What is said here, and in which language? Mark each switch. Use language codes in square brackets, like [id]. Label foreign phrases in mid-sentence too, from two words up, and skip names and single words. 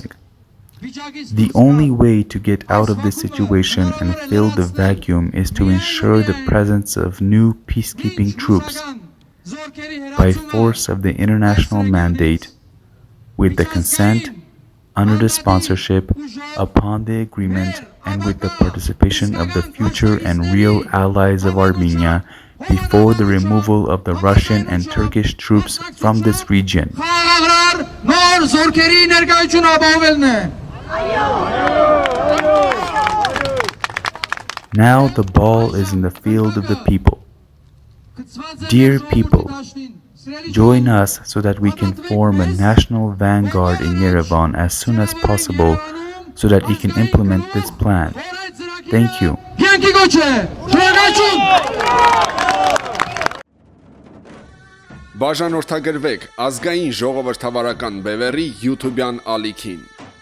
[en] The only way to get out of this situation and fill the vacuum is to ensure the presence of new peacekeeping troops by force of the international mandate, with the consent, under the sponsorship, upon the agreement, and with the participation of the future and real allies of Armenia before the removal of the Russian and Turkish troops from this region. [hy] Խաղաղարար նոր զորքերի ներկայությունը ապահովելն է։ [en] Now the ball is in the field of the people. Dear people, join us so that we can form a national vanguard in Yerevan as soon as possible so that we can implement this plan. Thank you. Bianchi Goce, [hy] շնորհակալություն։ Բաժանորդագրվեք ազգային ժողովրդավարական բևեռի YouTube-յան ալիքին։